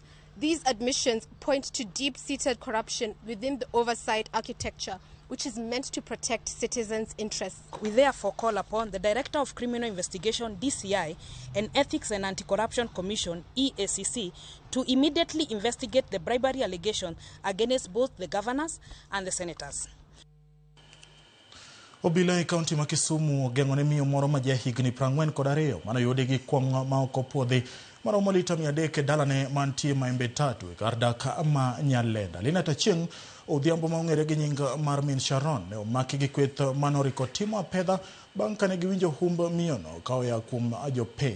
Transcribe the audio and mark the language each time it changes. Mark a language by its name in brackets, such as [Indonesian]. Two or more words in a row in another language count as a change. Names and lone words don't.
[English] These admissions point to deep-seated corruption within the oversight architecture, which is meant to protect citizens' interests. We therefore call upon the Director of Criminal Investigation DCI and Ethics and Anti-Corruption Commission EACC to immediately investigate the bribery allegation against both the governors and the senators. [Luo (Kenya and Tanzania)] Obila e kaunti ma Kisumu ogeng'one miyo moro ma jahigni 42 mano yudi gi kwong' ma ok opuodhi maromo lita 300 dalane mantie Maembe Tatu e kar dak ma Nyalenda. Linata Chieng' odhiambo ma ong'ere gi nying mar Min Sharon ne omaki gi kweth manoriko timo apedha bang' kane giwinjo humb miyono ka oya kuom jopiny.